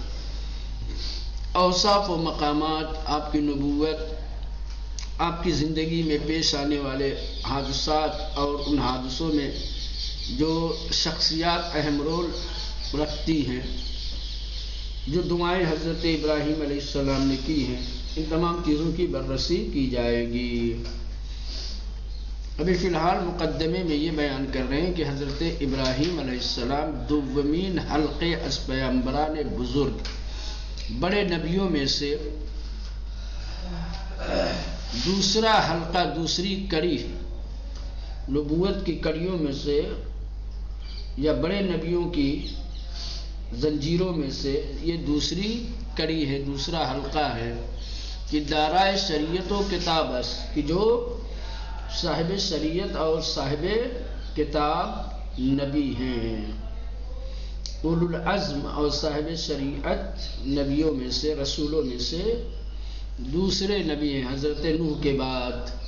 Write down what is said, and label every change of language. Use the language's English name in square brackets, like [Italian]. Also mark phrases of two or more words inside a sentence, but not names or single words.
[Urdu] اوصاف و مقامات، آپ کی نبوت، آپ کی زندگی میں پیش آنے والے حادثات اور ان حادثوں میں جو شخصیات اہم رول رکھتی ہیں، جو دعائیں حضرت ابراہیم [Arabic] علیہ السلام [Urdu] نے کی ہیں، ان تمام چیزوں کی بررسی کی جائے گی. ابھی فی الحال مقدمے میں یہ بیان کر رہے ہیں کہ حضرت ابراہیم [Arabic] علیہ السلام [Persian] دومین حلقے از پیغمبران بزرگ، [Urdu] بڑے نبیوں میں سے دوسرا حلقہ، دوسری کڑی، نبوت کی کڑیوں میں سے یا بڑے نبیوں کی زنجیروں میں سے یہ دوسری کڑی ہے، دوسرا حلقہ ہے کہ [Persian] دارائے شریعت و کتاب است، [Urdu] کہ جو صاحب شریعت اور صاحب کتاب نبی ہیں. [Arabic] اولو العزم [Urdu] اور صاحب شریعت نبیوں میں سے، رسولوں میں سے دوسرے نبی ہیں حضرت نوح کے بعد.